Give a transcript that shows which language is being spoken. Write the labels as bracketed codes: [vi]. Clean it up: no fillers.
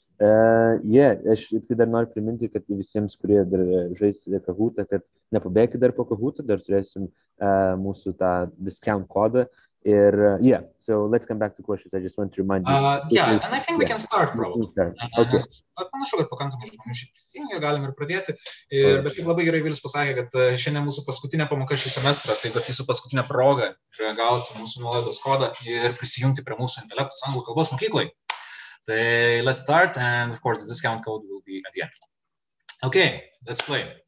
[lt] Aš tik dar noriu priminti, kad visiems, kurie dar žais Kahutą, kad nepabėkit dar po Kahutą, dar turėsim mūsų tą discount kodą. Ir, [en] so let's come back to questions. I just want to remind you. Yeah, and I think we can start probably. Okay. [lt] Panašu, kad pakankamai žmonių šiaip prisijungia, galim ir pradėti. Bet šiaip labai gerai Vilius pasakė, kad šiandien mūsų paskutinė pamoka šį semestrą, tai bet jūsų paskutinė proga yra gauti mūsų nuolaidos kodą ir prisijungti prie mūsų intelektus anglų kalbos mokyklai. [en] So let's start, and of course the discount code will be at the end. Okay, let's play.